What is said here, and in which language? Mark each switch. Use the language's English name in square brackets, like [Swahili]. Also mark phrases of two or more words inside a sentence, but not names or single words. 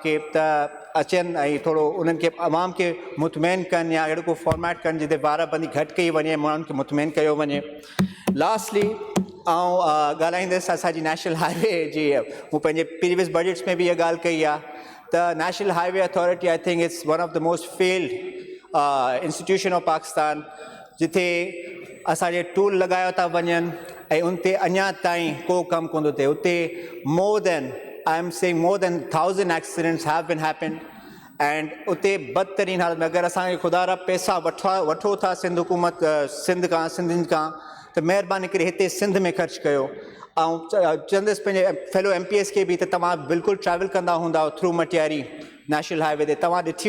[Sindhi] खे त अचनि ऐं थोरो उन्हनि खे आवाम खे मुतमैन कनि या अहिड़ो को फॉर्मेट कनि जिते वाराबंदी घटि कई वञे माण्हुनि खे मुतमैन कयो वञे लास्टली ऐं ॻाल्हाईंदुसि असांजी नेशनल हाईवे जी मूं पंहिंजे [English] previous budgets [Sindhi] में बि इहा ॻाल्हि कई आहे त नेशनल हाईवे अथॉरिटी [English] I think it's one of the most failed institution of Pakistan [Sindhi] जिथे असांजे टूल लॻायो था वञनि ऐं उन ते अञा ताईं को कमु कोन थो थिए उते [English] more than [Sindhi] 1000 [English] accidents have been happened and [Sindhi] उते बदतरीन हालत में अगरि असांखे खुदा रा पैसा वठो था सिंध हुकूमत सिंधियुनि खां त महिरबानी करे हिते सिंध में ख़र्चु कयो ऐं चवंदुसि पंहिंजे [English] fellow MPs [Sindhi] खे बि त तव्हां बिल्कुलु ट्रैवल कंदा हूंदा थ्रू मटियारी नेशनल हाईवे ते तव्हां ॾिठी